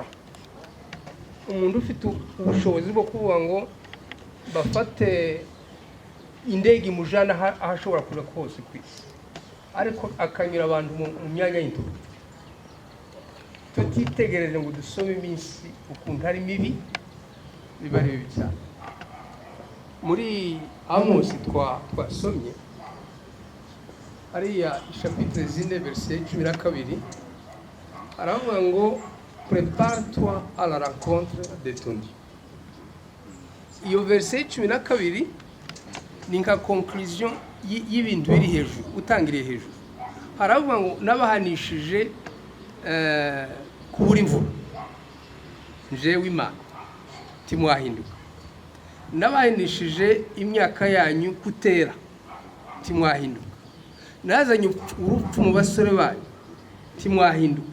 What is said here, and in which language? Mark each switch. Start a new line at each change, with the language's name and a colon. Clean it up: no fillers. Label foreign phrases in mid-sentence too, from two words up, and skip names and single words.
Kinyarwanda: Umuntu ufite ubushobozi bwo kuvuga ngo bafate indege imujana ahashobora kuja kose ku isi, ariko akanyura abantu mu myanya y'intoki. Tutitegereje ngo dusome iminsi ukuntu ari mibi, biba ari bibi cyane. Muri Amos twasomye ariya
French: chapitre 4 verset 12,
Kinyarwanda: aravuga ngo
French: prépare-toi à la rencontre de ton Dieu.
Kinyarwanda: Iyo verset 12 ni nka conclusion y'ibintu biri hejuru, utangiriye hejuru. Haravuga ngo nabahanishije kubura imvura njewe Imana timwahinduka, n'abahindishije imyaka yanyu kutera timwahinduka, nazanye urupfu mu basore banyu timwahinduka.